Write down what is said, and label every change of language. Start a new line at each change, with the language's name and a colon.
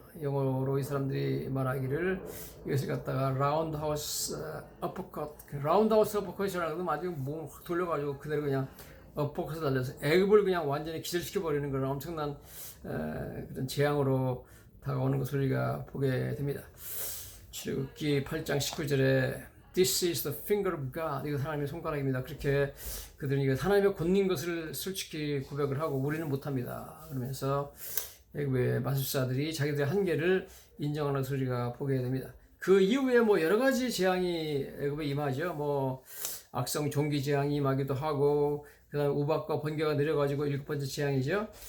Korean: 영어로 이 사람들이 말하기를 이것을 갖다가 라운드하우스 어퍼컷, 라운드하우스 어퍼컷이라는 건 아주 몸을 확 돌려가지고 그대로 그냥 어퍼컷을 달려서 애굽을 그냥 완전히 기절시켜버리는 그런 엄청난 그런 재앙으로 다가오는 것을 우리가 보게 됩니다. 출애굽기 8장 19절에
English: This is the finger of God.
Korean: 이거 하나님의 손가락입니다. 그렇게 그들은 이거 하나님의 권능인 것을 솔직히 고백을 하고 우리는 못합니다. 그러면서 애굽의 마술사들이 자기들의 한계를 인정하는 것을 우리가 보게 됩니다. 그 이후에 여러 가지 재앙이 애굽에 임하죠. 악성 종기 재앙이 임하기도 하고 그 다음에 우박과 번개가 내려가지고 7번째 재앙이죠.